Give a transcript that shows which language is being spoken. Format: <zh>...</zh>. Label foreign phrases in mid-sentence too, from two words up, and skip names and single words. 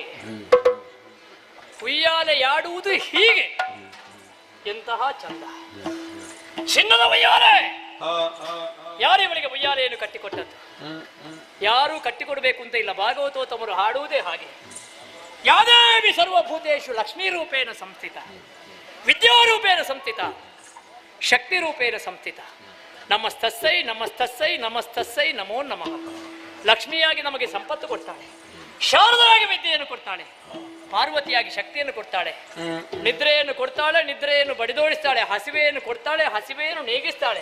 <kn>ಉಯ್ಯಾಲೆ ಯಾಡುವುದು ಹೀಗೆ. ಎಂತಹ ಚಂದ. ಚಿನ್ನದ ಉಯ್ಯಾಲೆ. ಯಾರು ಇವಳಿಗೆ ಉಯ್ಯಾಲೆಯನ್ನು ಕಟ್ಟಿಕೊಟ್ಟದ್ದು? ಯಾರೂ ಕೊಡಬೇಕು ಅಂತ ಇಲ್ಲ. ಭಾಗವತೋತ್ತಮರು ಹಾಡುವುದೇ ಹಾಗೆ.</kn> <sa>ಯಾದೇವಿ ಸರ್ವಭೂತೇಶು ಲಕ್ಷ್ಮೀ ರೂಪೇಣ ಸಂಸ್ಥಿತ, ವಿದ್ಯಾರೂಪೇಣ ಸಂಸ್ಥಿತ, ಶಕ್ತಿ ರೂಪೇಣ ಸಂಸ್ಥಿತ. ನಮಸ್ತಸ್ಸೈ ನಮಸ್ತಸ್ಸೈ ನಮಸ್ತಸ್ಸೈ ನಮೋ ನಮಃ.</sa> <kn>ಲಕ್ಷ್ಮಿಯಾಗಿ ನಮಗೆ ಸಂಪತ್ತು ಕೊಡ್ತಾಳೆ, ಶಾರದರಾಗಿ ವಿದ್ಯೆಯನ್ನು ಕೊಡ್ತಾಳೆ, ಪಾರ್ವತಿಯಾಗಿ ಶಕ್ತಿಯನ್ನು ಕೊಡ್ತಾಳೆ, ನಿದ್ರೆಯನ್ನು ಕೊಡ್ತಾಳೆ, ನಿದ್ರೆಯನ್ನು ಬಡಿದೋಡಿಸ್ತಾಳೆ, ಹಸಿವೆಯನ್ನು ಕೊಡ್ತಾಳೆ, ಹಸಿವೆಯನ್ನು ನೇಗಿಸ್ತಾಳೆ.</kn>